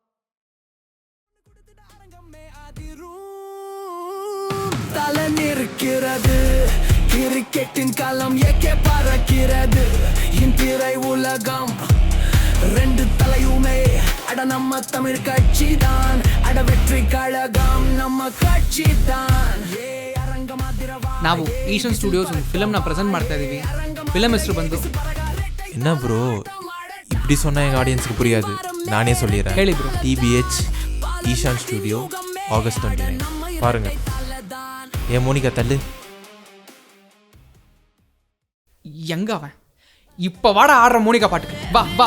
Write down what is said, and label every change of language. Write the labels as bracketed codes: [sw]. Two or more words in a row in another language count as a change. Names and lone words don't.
[ta] தலை நிற்கிறது, கிரிக்கெட்டின் களம் ஏக்கே பறக்கிறது. என் திரை உலகம் 2 தலையுமே அட நம்ம தமிழ் கட்சி தான். அட வெற்றி கழகம் நம்ம ಕಚ್ಚಿ தான். [kn] ನಾವು ಈಶನ್ ಸ್ಟುಡಿಯೋಸ್ ಒಂದು ಫಿಲಮ್ನ ಪ್ರೆಸೆಂಟ್ ಮಾಡ್ತಾ ಇದ್ದೀವಿ. ಫಿಲಮ್ ಹೆಸರು ಬಂದು [ta] என்ன ப்ரோ இப்படி சொன்னால் எங்கள் ஆடியன்ஸுக்கு புரியாது. நானே சொல்லிடுறேன். [kn] ಹೇಳಿ ப்ரோ. [ta] TBH ஈஷான் ஸ்டுடியோ ஆகஸ்ட் 29 பாருங்கள். ஏன் மோனிகா தள்ளு. எங்க அவன்? இப்போ வாடா ஆடுற மோனிகா பாட்டுக்கு. வா வா.